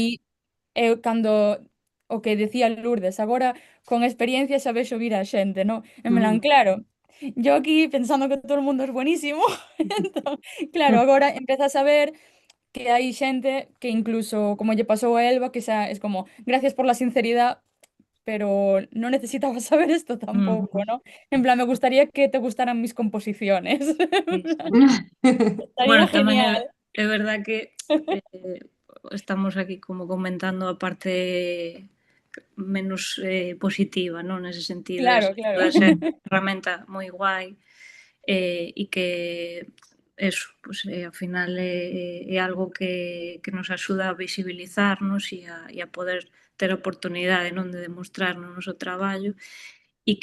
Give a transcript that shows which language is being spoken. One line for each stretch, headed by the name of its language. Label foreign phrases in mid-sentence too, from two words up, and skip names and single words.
Galician: aí é cando o que decía Lourdes, agora con experiencia xa vexo vir a xente, non?
Spanish: En plan, claro, yo aquí pensando que
Galician: todo o mundo é buenísimo.
Spanish: Entón, claro, agora empezas a ver que hai xente que incluso, como lle pasou a Elba, que xa es como, gracias por la sinceridad, pero no necesitaba saber esto tampoco, ¿no? En plan, me gustaría que te gustaran mis composiciones. Sí, sí. Estaría
Galician: Bueno, tamén
Spanish: genial.
Galician: é verdad que estamos aquí como comentando a parte menos positiva, non? Nese sentido, Claro, esa claro. pode ser unha herramienta moi guai e que eso, pues, ao final é algo que nos axuda a visibilizarnos e a poder ter a oportunidade, non, de demostrar no noso traballo e